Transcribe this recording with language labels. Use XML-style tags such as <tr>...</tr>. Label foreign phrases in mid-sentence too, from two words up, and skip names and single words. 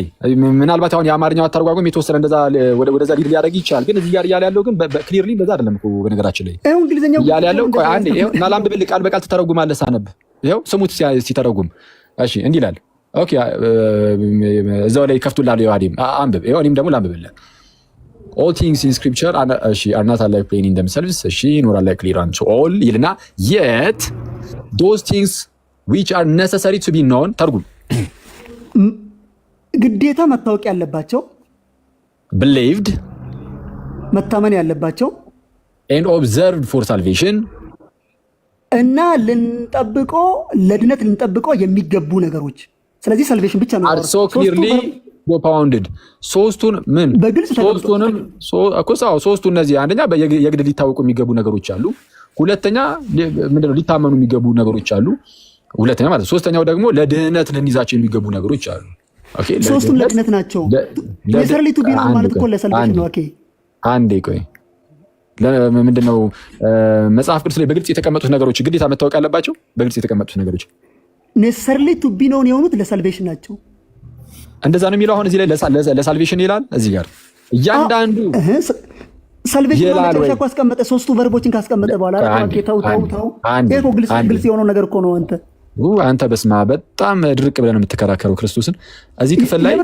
<am>ምናልባት አሁን የአማርኛው አተረጓጎም የተወሰነ እንደዛ ወደዛ ሊድ ሊያደርግ ይችላል። ግን እዚህ ጋር እያለ ያለው ግን ክሊርሊ እንደዛ አይደለም እኮ በነገራችን ላይ ይሄው እንግሊዘኛው እያለ ያለው አንዴ ይሄው ላንብብል ቃል በቃል ተተረጉማለህ ሳነብ ይሄው ስሙት ሲተረጉም። እሺ እንዲህ ይላል። ኦኬ እዛው ላይ ከፍቱላል የዋዲም አንብብ። ይሄው እኔም ደግሞ ላንብብልህ።</am> <en>all things in scripture are not alike plain in themselves nor alike clear unto all</en> <am>ይልና</am> <en>yet those things which are necessary to be known</en> <am>ተርጉም ግዴታ መታወቅ ያለባቸው</am> <en>believed</en> <am>መታመን ያለባቸው</am> <en>and observed for salvation</en> <am>እና ለድነት ልንጠብቀው የሚገቡ ነገሮች። ስለዚህ ሳልቬሽን ብቻ ነው</am> <en>are so clearly propounded</en> <am>ሶስቱን ምን ሶስቱ እነዚህ አንደኛ የግድ ሊታወቁ የሚገቡ ነገሮች አሉ። ሁለተኛ ምንድነው ሊታመኑ የሚገቡ ነገሮች አሉ። ሁለተኛ ማለት ሶስተኛው ደግሞ ለድህነት ልንይዛቸው የሚገቡ ነገሮች አሉ። ኦኬ ሶስቱም ለድህነት ናቸው።</am> <en>necessary to be known</en> <am>ማለት እኮ ለሳልቬሽን ነው። ኦኬ አንዴ ቆይ ምንድነው መጽሐፍ ቅዱስ ላይ በግልጽ የተቀመጡት ነገሮች ግዴታ መታወቅ ያለባቸው በግልጽ የተቀመጡት ነገሮች</am> <en>necessary to be known</en> <am>የሆኑት ለሳልቬሽን ናቸው። እንደዛ ነው የሚለው። አሁን እዚህ ላይ ለሳልቬሽን ይላል። እዚህ ጋር እያንዳንዱ ሳልቬሽን መጨረሻ እኮ አስቀመጠ። ሶስቱ ቨርቦችን ካስቀመጠ በኋላ ተው ይሄ ግልጽ የሆነው ነገር እኮ ነው። አንተ በስማ በጣም ድርቅ ብለህ ነው የምትከራከረው ክርስቶስን እዚህ ክፍል ላይ</am>